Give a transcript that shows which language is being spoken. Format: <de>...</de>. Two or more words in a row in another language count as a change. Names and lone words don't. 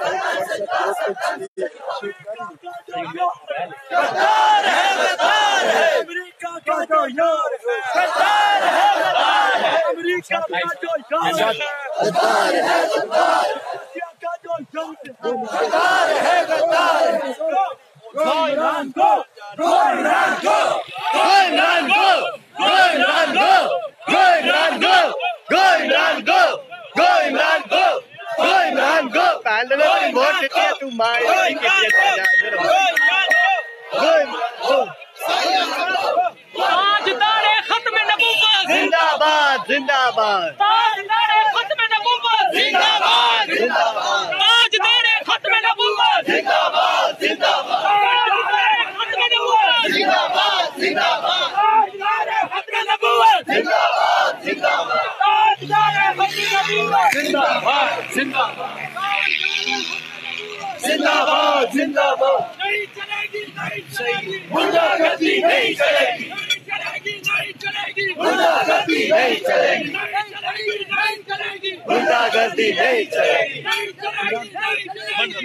<ur>غدار ہے امریکہ کا جو یار ہے غدار ہے امریکہ کا جو یار ہے غدار ہے روسیا کا جو یار ہے غدار ہے</ur> <en>Go Iran, go! Go Iran, go! Go Iran, go! Go Iran, go! Go Iran, go! Go Iran, go! Go Iran, go! Go Iran, go!</en> <ur>ووٹ دیتی ہے تو مائے تاجدار ختم نبوت زندہ باد زندہ باد تاجدار ختم نبوت زندہ باد زندہ باد تاجدار ختم نبوت زندہ باد زندہ باد ختم نبوت زندہ باد زندہ باد تاجدار ختم نبوت زندہ باد زندہ باد تاجدار ختم نبوت زندہ باد زندہ باد زندہ باد زندہ باد نہیں چلے گی نہیں چلے گی غنڈہ گردی نہیں چلے گی نہیں چلے گی نہیں چلے گی غنڈہ گردی نہیں چلے گی نہیں چلے گی نہیں چلے گی غنڈہ گردی نہیں چلے گی نہیں چلے گی نہیں چلے گی</ur>